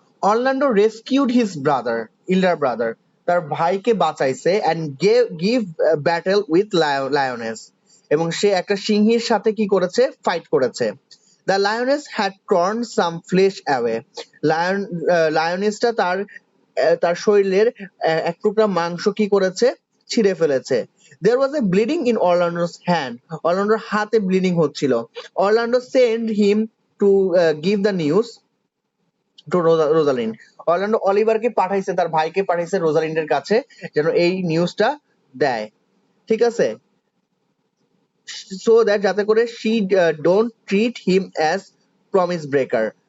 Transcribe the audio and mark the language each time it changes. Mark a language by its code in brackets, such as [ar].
[bn] Orlando [en] rescued his elder brother, [bn] তার ভাইকে বাঁচাইছে [en] and give battle with lioness, [bn] এবং সে একটা সিংহীর সাথে কি করেছে, ফাইট করেছে। [en] The lioness had torn some flesh away. [bn] লায়নেসটা তার শরীরের এক টুকরা মাংস কি করেছে, ছিঁড়ে ফেলেছে। [en] There was a bleeding in Orlando's hand. [bn] অরল্যান্ডোর হাতে ব্লিডিং হচ্ছিল। [en] Orlando sent him to give the news to Rosalind. [bn] Orlando অলিভারকে পাঠাইছে, তার ভাইকে পাঠাইছে রোজালিন্ডের কাছে, যেন এই নিউজটা দেয়। ঠিক আছে? [en] so that [bn] যাতে করে [en] she don't treat him as promise breaker,